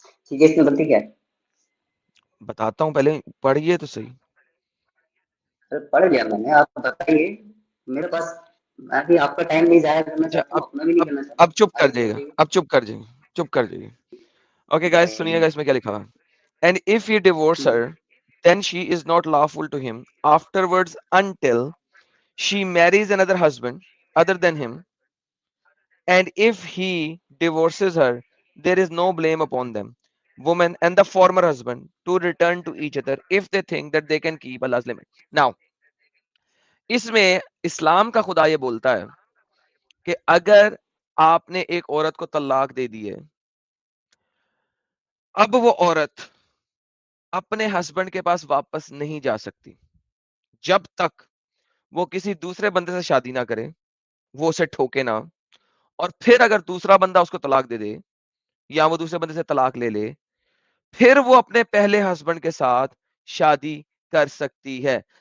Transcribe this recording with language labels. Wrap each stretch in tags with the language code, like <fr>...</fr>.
<hi>ठीक है, इसमें गलती क्या है? बताता हूँ, पहले पढ़िए तो सही। अरे पढ़ लिया मैंने, आप बताइए। मेरे पास, मैं भी आपका टाइम नहीं जाया करना अच्छा, चाहता हूँ, अपना भी नहीं करना चाहता। अब चुप कर आगे जाइएगा, बताइए। अब चुप कर जाइए, चुप कर जाइए। ओके गाइस, नहीं सुनिएगा इसमें क्या लिखा हुआ है।</hi> <en>And if he divorce her, then she is not lawful to him afterwards until she marries another husband other than him. And if he divorces her, there is no blame upon them, woman and the former husband, to return to each other if they think that they can keep Allah's limit.</en> <hi>Now, इसमें इस्लाम का खुदा ये बोलता है कि अगर आपने एक औरत को तलाक दे दी है, अब वो औरत अपने हस्बैंड के पास वापस नहीं जा सकती जब तक वो किसी दूसरे बंदे से शादी ना करे, वो उसे ठोके ना, और फिर अगर दूसरा बंदा उसको तलाक दे दे या वो दूसरे बंदे से तलाक ले ले, फिर वो अपने पहले हस्बैंड के साथ शादी कर सकती है।</hi>